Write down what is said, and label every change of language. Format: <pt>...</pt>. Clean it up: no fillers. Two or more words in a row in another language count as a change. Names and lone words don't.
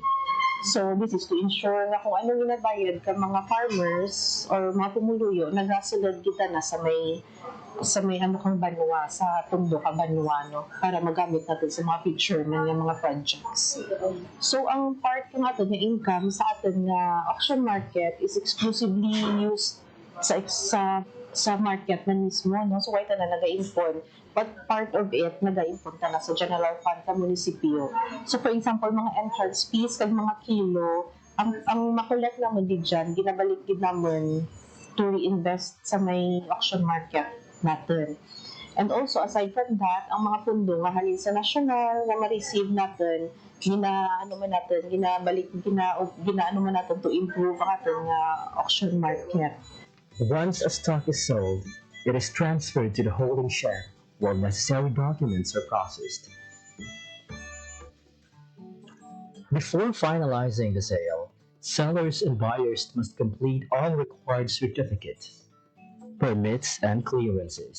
<hil>So, this is to ensure na kung ano ginabayad ka mga farmers or mga pumuluyo, nagasulod kita na sa may kang banwa, sa tundo ka banwa, para</hil> <tl>magamit natin sa mga picture ng mga projects.</tl> <hil>So, ang part ng ato na income sa atin na auction market</hil> <en>is exclusively used</en> <hil>sa market na mismo, so why na nag-impon,</hil> <en>but part of it</en> <hil>nag-impon na sa</hil> <en>general fund</en> <hil>sa munisipyo.</hil> <en>So for example,</en> <hil>mga entrance fees kag mga kilo, ang makolek naman din dyan, ginabalik din naman</hil> <en>to reinvest</en> <hil>sa may auction market natin.</hil> <en>And also aside from that,</en> <hil>ang mga pundo nga halin sa national na ma-receive natin, ginaano man natin</hil> <en>to improve</en> <hil>ang ating auction market.</hil> <en>Once a stock is sold, it is transferred to the holding share while necessary documents are processed. Before finalizing the sale, sellers and buyers must complete all required certificates, permits, and clearances.</en>